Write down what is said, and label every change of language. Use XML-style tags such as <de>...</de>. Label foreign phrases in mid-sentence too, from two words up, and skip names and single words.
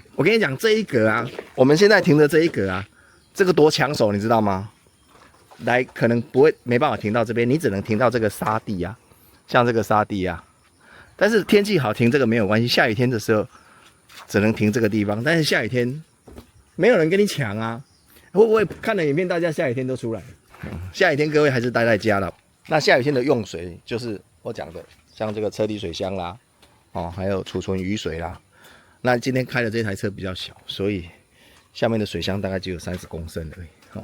<zh>我跟你講，這一格啊，我們現在停的這一格啊，這個多搶手，你知道嗎？來，可能沒辦法停到這邊，你只能停到這個沙地啊，像這個沙地啊。但是天氣好停這個沒有關係，下雨天的時候只能停這個地方。但是下雨天沒有人跟你搶啊，會不會看了影片大家下雨天都出來？下雨天各位還是待在家了。那下雨天的用水就是我講的，像這個車底水箱啦，還有儲存雨水啦。那今天開的這台車比較小，所以下面的水箱大概只有30公升而已。</zh>